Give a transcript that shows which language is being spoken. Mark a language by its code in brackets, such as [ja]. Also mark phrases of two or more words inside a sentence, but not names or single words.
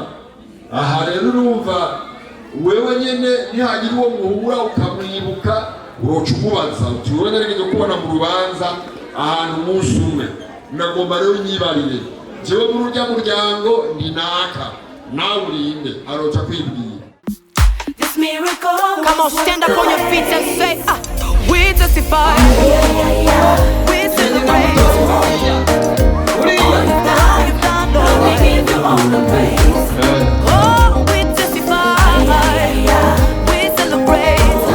[rn] Aha rero urumva wewe nyene nihagira uwo muhura ukamwibuka, uroca umubaza uti wewe naregeje kubona mu rubanza ahantu umunsi umwe, nagomba rero nyibarire jewe muri urya muryango ni naka nawe urinde aroca kwibwira. [en] This miracle. Come on, stand up on your feet and say, we testify. We celebrate. All you've done, Lord, we give you all the praise. Oh, we testify. We celebrate.